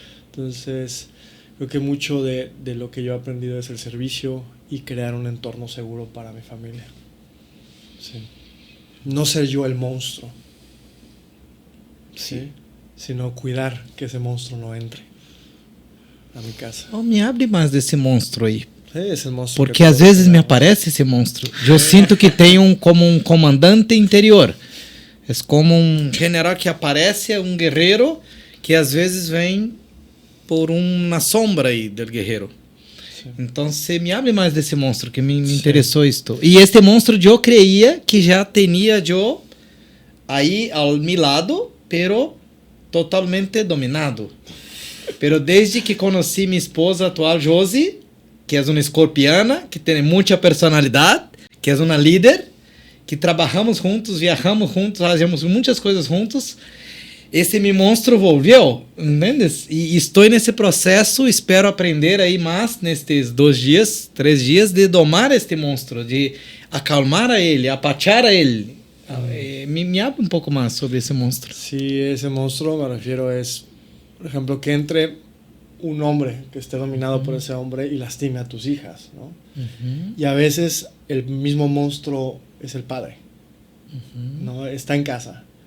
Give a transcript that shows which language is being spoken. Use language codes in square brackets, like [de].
[es] Entonces, creo que mucho de lo que yo he aprendido es el servicio y crear un entorno seguro para mi familia. Sí. No ser yo el monstruo, ¿sí? Sino cuidar que ese monstruo no entre a mi casa. [pt] Oh, me abre mais desse monstro aí. Esse monstro. Porque às vezes me aparece esse monstro. Eu sinto que tem como um comandante interior. É como um general que aparece, um guerreiro que às vezes vem por uma sombra aí do guerreiro. Então, você me abre mais desse monstro que me interessou isto. E este monstro eu creía que já tinha eu aí ao meu lado, pero totalmente dominado. Pero desde que conheci minha esposa atual, Josie, que é uma escorpiana, que tem muita personalidade, que é uma líder, que trabalhamos juntos, viajamos juntos, fazemos muitas coisas juntos, esse meu monstro volveu, entendes? E estou nesse processo, espero aprender aí mais nestes 3 dias, de domar este monstro, de acalmar a ele, apachar a ele. [es] Me habla un poco más sobre ese monstruo. Sí, ese monstruo me refiero es, por ejemplo, que entre un hombre que esté dominado por ese hombre y lastime a tus hijas, ¿no? Y a veces el mismo monstruo es el padre, ¿no? Está en casa.